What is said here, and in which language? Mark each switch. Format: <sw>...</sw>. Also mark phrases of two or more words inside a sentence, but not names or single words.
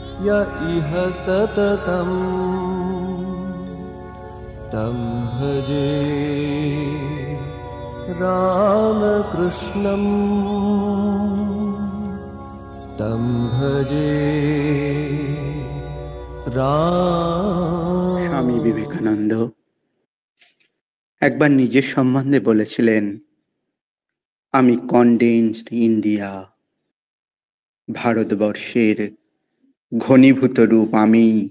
<sa>य इह सततं तं भजे रामकृष्णं तं भजे</sa> <bn>স্বামী বিবেকানন্দ একবার নিজের সম্বন্ধে বলেছিলেন, আমি</bn> <en>condensed India,</en> <bn>ভারতবর্ষের ঘনীভূত রূপ আমি।</bn>